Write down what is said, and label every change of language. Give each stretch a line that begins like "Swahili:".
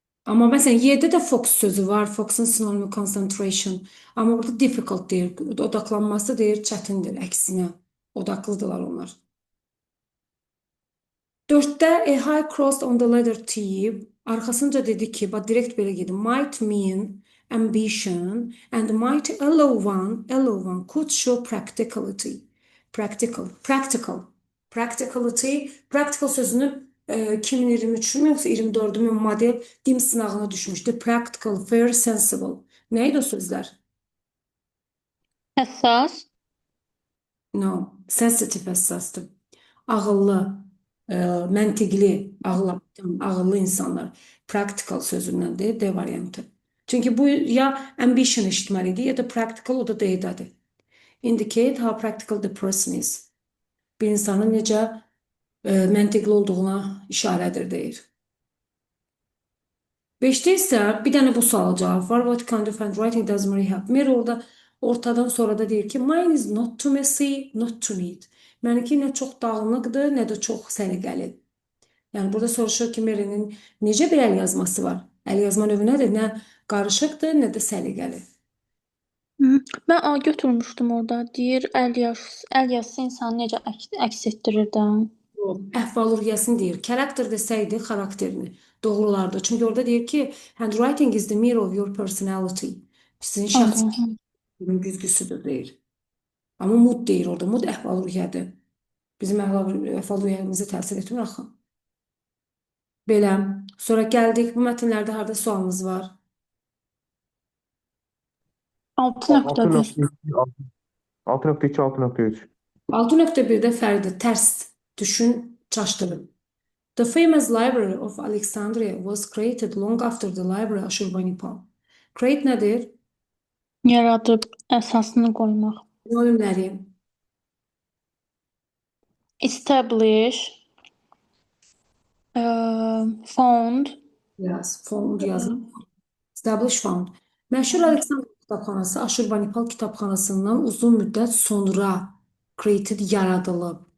Azerbaijani: Amma məsələn, Y-də də focus sözü var. Focus'un sinonimi concentration. Amma burada difficult deyir. Odaqlanması deyir, çətindir, əksinə. Odaqlıdırlar onlar. 4-də
English: a high cross on the letter T.
Azerbaijani: Arxasınca dedi ki, bax, direkt belə gedir.
English: Might mean ambition and might allow one could show practicality.
Azerbaijani: Practical sözünü 2023-mü yoxsa 24-mü model dim sınağına düşmüşdü. Practical, fair, sensible. Nə idi o sözlər? Həssas.
English: No, sensitive həssasdır.
Azerbaijani: Ağıllı, məntiqli, ağıllı insanlar. Practical sözündəndir, D variantı. Çünki bu ya ambition eşitməlidir, ya da practical, o da D-dədir.
English: Indicate how practical the person is.
Azerbaijani: Bir insanın necə məntiqli olduğuna işarədir, deyir. 5-də isə bir dənə bu sual cavab var.
English: What kind of handwriting does Mary have?
Azerbaijani: Mary orada ortadan sonra da deyir ki,
English: mine is not too messy, not too neat.
Azerbaijani: Mənimki nə çox dağınıqdır, nə də çox səliqəli. Yəni burada soruşur ki, Mary'nin necə bir əl yazması var? Əl yazma növü nədir? Nə qarışıqdır, nə də səliqəli. Mən A götürmüşdüm orada. Deyir, əl yazısı insanı necə əks etdirir də. Əhval-ruhiyyəsini deyir. Character desəydi, xarakterini doğrulardı. Çünki orada deyir ki,
English: handwriting is the mirror of your personality.
Azerbaijani: Sizin şəxsiyyətin güzgüsüdür, deyir. Amma mood deyir orada. Mood əhval-ruhiyyədir. Bizim əhval-ruhiyyəmizə təsir etmir axı. Belə. Sonra gəldik. Bu mətnlərdə harada sualınız var? 6.1. 6.2, 6.3. 6.1-də fərqdir. Tərs düşün, çaşdırın.
English: The famous library of Alexandria was created long after the library Ashurbanipal.
Azerbaijani: Create nədir? Yaradıb əsasını qoymaq. Sinonimləri.
English: Establish, found,
Azerbaijani: Yes, found yazın. Establish found. Məşhur Aleksandr kitabxanası Aşurbanipal kitabxanasından uzun müddət sonra created yaradılıb.